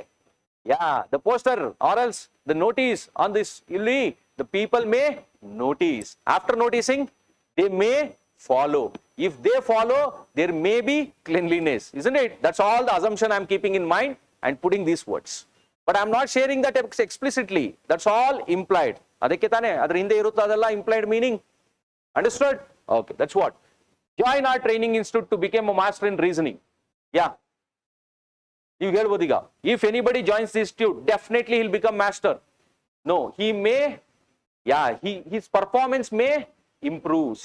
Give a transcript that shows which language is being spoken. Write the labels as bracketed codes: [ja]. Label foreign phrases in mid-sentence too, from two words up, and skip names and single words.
[en] Yeah, the poster or else the notice on this, the people may notice. After noticing, they may follow. If they follow, there may be cleanliness, isn't it? That's all the assumption I'm keeping in mind and putting these words. But I'm not sharing that explicitly. That's all implied. [kn] ಅದಕ್ಕೆ ತಾನೆ ಅದರ ಹಿಂದೆ ಇರುತ್ತ ಅದೆಲ್ಲ [en] implied meaning. Understood? Okay, that's what. Join our training institute to become a master in reasoning. Yeah. You heard Bodiga. If anybody joins the institute, definitely he'll become master. No, he may, yeah, his performance may improve.